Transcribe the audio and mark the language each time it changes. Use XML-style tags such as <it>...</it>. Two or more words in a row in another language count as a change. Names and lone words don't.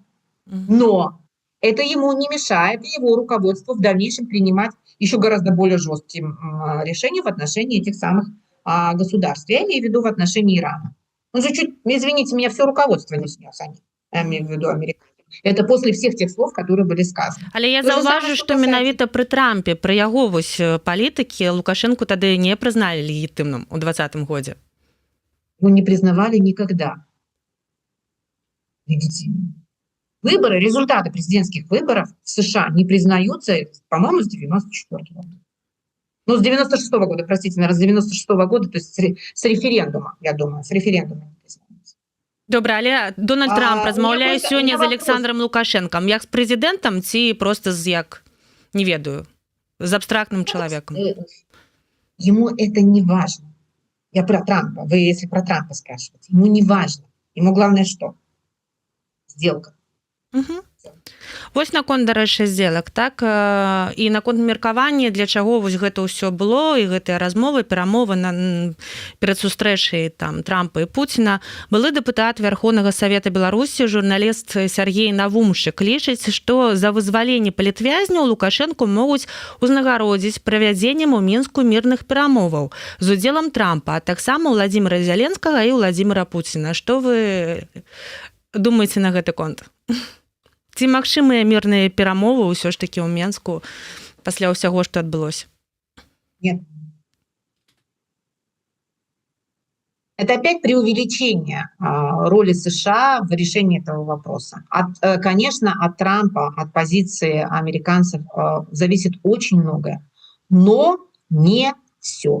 <ru>Но это ему не мешает его руководству в дальнейшем принимать еще гораздо более жесткие решения в отношении этих самых государств. Я имею в виду в отношении Ирана. Он же чуть, извините меня, все руководство не снес они. Я имею в виду Америка. Это после всех тех слов, которые были сказаны.</ru> <be>Але я</be> <ru>То же</ru> <be>заўважу,</be> <ru>самое,</ru> <be>што</be> <ru>что касается-</ru> <be>менавіта пры Трампе, пры яго вось палітыкі Лукашэнку тады не прызналі легітымным у 2020 годзе.</be> <ru>Его не признавали никогда легитимным. Выборы, результаты президентских выборов в США не признаются, по-моему, с 94 года. Ну, с 96 года, простите, наверное, с 96 года, то есть с референдума, я думаю, с референдума не признаются.</ru> <be>Добра, але Дональд Трамп размаўляе</be> <ru>просто-</ru> <be>сёння у з</be> <ru>меня</ru> <be>Александром Лукашэнкам як з прэзідэнтам ці проста з як не ведаю з абстрактным чалавекам.</be> <ru>Ему это не важно. Я про Трампа. Вы, если про Трампа спрашиваете, ему не важно. Ему главное что? Сделка. Угу.</ru> <be>Вось наконт, дарэчы, здзелак, так, і наконт меркавання, для чаго вось гэта ўсё было, і гэтыя размовы, перамовы перад сустрэчай там Трампа і Пуціна. Былы дэпутат Верховнага Савета Беларусі, журналіст Сергей Навумшчык лічыць, што за вызваленне палітвязняў Лукашэнку могуць узнагародзіць правядзеннем у Мінску мірных перамоваў з удзелам Трампа, а таксама Владзіміра Зяленскага і Владзіміра Пуціна. Што вы думаеце на гэты конт? Ці магчымыя мірныя перамовы ўсё ж такі ў Менску пасля ўсяго, што адбылося?</be> <ru>Нет. Это опять преувеличение роли США в решении этого вопроса. Конечно, от Трампа, от позиции американцев зависит очень многое, но не все.</ru>